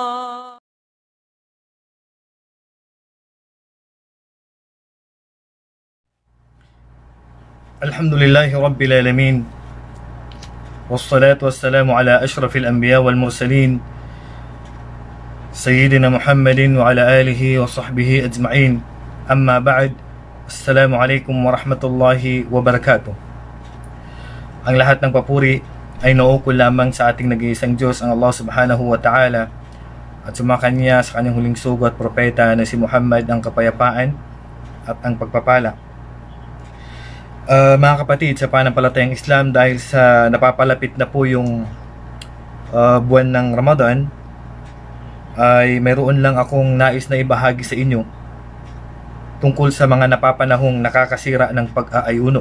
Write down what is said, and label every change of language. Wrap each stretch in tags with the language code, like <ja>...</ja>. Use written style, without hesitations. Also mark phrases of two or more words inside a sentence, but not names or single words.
<ar>الحمد لله رب العالمين والصلاة والسلام على أشرف الأنبياء والمرسلين سيدنا محمد وعلى آله وصحبه أجمعين. أما بعد, السلام عليكم ورحمة الله وبركاته.</ar> <tl>Ang lahat ng papuri ay nauukol lamang sa ating nag-iisang Diyos, ang Allah</tl> <ar>سبحانه وتعالى,</ar> <tl>at sumakanya sa kanyang huling sugo at propeta na si Muhammad, ang kapayapaan at ang pagpapala. Mga kapatid, sa pananampalatayang Islam, dahil sa napapalapit na po yung buwan ng Ramadan, ay mayroon lang akong nais na ibahagi sa inyo tungkol sa mga napapanahong nakakasira ng pag-aayuno.</tl>